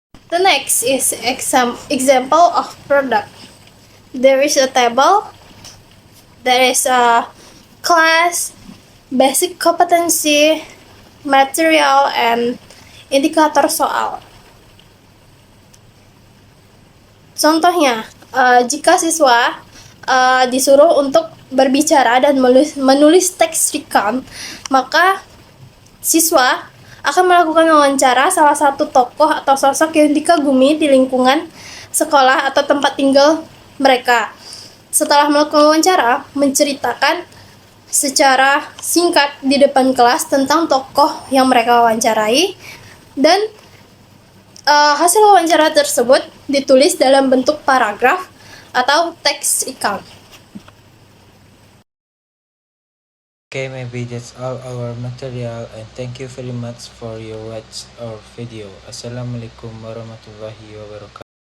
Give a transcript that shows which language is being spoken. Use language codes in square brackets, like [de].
[en] The next is example of product. There is a table, there is a class, basic competency, material, and [id] indikator soal. Contohnya, jika siswa disuruh untuk berbicara dan menulis teks recount, maka siswa akan melakukan wawancara salah satu tokoh atau sosok yang dikagumi di lingkungan sekolah atau tempat tinggal mereka. Setelah melakukan wawancara, menceritakan secara singkat di depan kelas tentang tokoh yang mereka wawancarai, dan hasil wawancara tersebut ditulis dalam bentuk paragraf atau teks recount. [en] Okay, maybe that's all our material, and thank you very much for your watch our video. [ar] Assalamualaikum warahmatullahi wabarakatuh.